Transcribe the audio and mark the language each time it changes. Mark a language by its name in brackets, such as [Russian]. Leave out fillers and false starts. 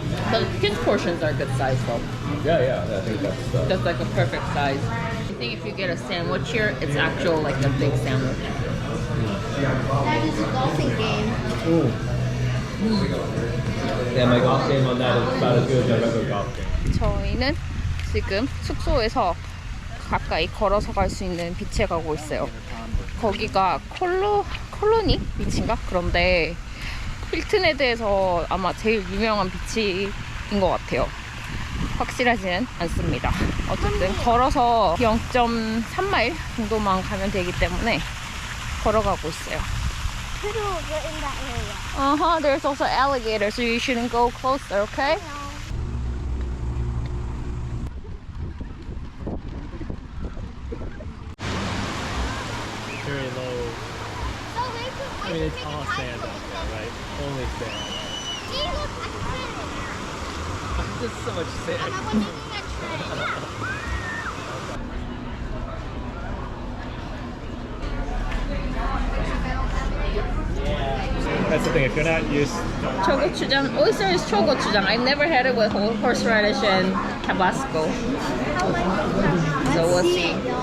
[English] The kids portions are good size though. Yeah, I think that's That's like a perfect size. I think if you get a sandwich here, it's actual like a big sandwich. That is a golfing game. Ooh. Yeah, my golf game on that is about as good as my regular golf game. [Korean] 저희는 지금 숙소에서 가까이 걸어서 갈 수 있는 비치에 가고 있어요. 거기가 콜로니 비치인가? 그런데 힐튼헤드에서 아마 제일 유명한 비치인 것 같아요. 확실하지는 않습니다. 어쨌든 걸어서 0.3마일 정도만 가면 되기 때문에 걸어가고 있어요. [English] Turtles are in that area. There's also alligators, so you shouldn't go closer, okay? Very low. So we could I mean, it's all sand out there, right? Only sand. See, look, I can fit it. There's so much sand. And I was thinking that tray. That's the thing. If you're not used, 초고추장, oyster is 초고추장. I've never had it with horseradish and Tabasco. So we'll see.